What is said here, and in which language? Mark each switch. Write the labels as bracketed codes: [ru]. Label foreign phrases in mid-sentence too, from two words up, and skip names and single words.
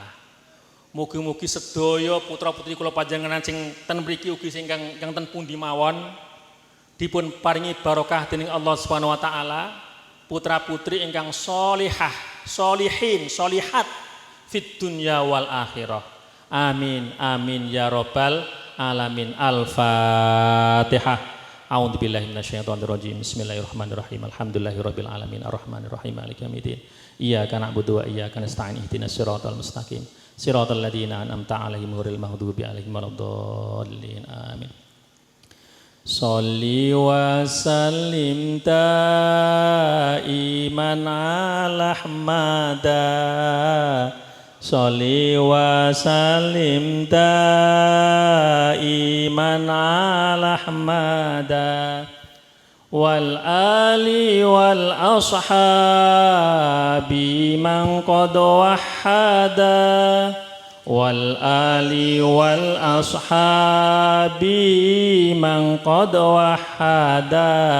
[jv] Mugi-mugi sedaya putra-putri kula panjenengan sing ten mriki ugi sing ingkang ten pundi mawon dipun paringi barokah dening Allah [ar] سبحانه وتعالى. [jv] Putra-putri ingkang [ar] صالحة، صالحين، صالحات في الدنيا والآخرة. آمين آمين يا رب العالمين. Al-Fatihah. أعوذ بالله من الشيطان الرجيم. بسم الله الرحمن الرحيم. الحمد لله رب العالمين الرحمن الرحيم مالك يوم الدين. إياك نعبد وإياك نستعين اهدنا الصراط المستقيم. صراط الذين أنعمت عليهم غير المغضوب عليهم ولا الضالين. Amin. صل وسلم دائما على أحمد. صل وسلم دائما على أحمد والآل والأصحاب من قد وحدا والآل والأصحاب من قد وحدا.